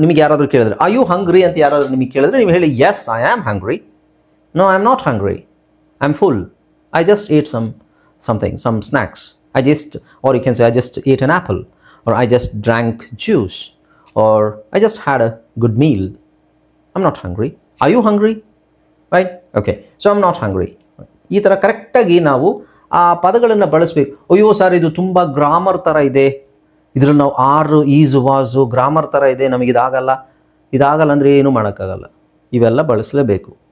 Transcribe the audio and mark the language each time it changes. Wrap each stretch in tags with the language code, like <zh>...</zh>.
<kn>ನಿಮಗೆ ಯಾರಾದರೂ ಕೇಳಿದ್ರೆ</kn> <en>are you hungry</en> <kn>ಅಂತ ಯಾರಾದರೂ ನಿಮಗೆ ಕೇಳಿದ್ರೆ ನೀವು ಹೇಳಿ</kn> <en>Yes I am hungry. No I am not hungry, I am full. I just ate some snacks. Or you can say I just ate an apple, or I just drank juice, or I just had a good meal. I'm not hungry. Are you hungry? Right? Okay. So I'm not hungry.</en> <kn>ಈ ಥರ ಕರೆಕ್ಟಾಗಿ ನಾವು ಆ ಪದಗಳನ್ನು ಬಳಸಬೇಕು. ಅಯ್ಯೋ sir, ಇದು ತುಂಬ ಗ್ರಾಮರ್ ಥರ ಇದೆ, ಇದರಲ್ಲಿ ನಾವು ಆರು ಈಸು ವಾಸು ಗ್ರಾಮರ್ ಥರ ಇದೆ, ನಮಗೆ ಇದಾಗಲ್ಲ ಅಂದರೆ ಏನೂ ಮಾಡೋಕ್ಕಾಗಲ್ಲ. ಇವೆಲ್ಲ ಬಳಸಲೇಬೇಕು.</kn>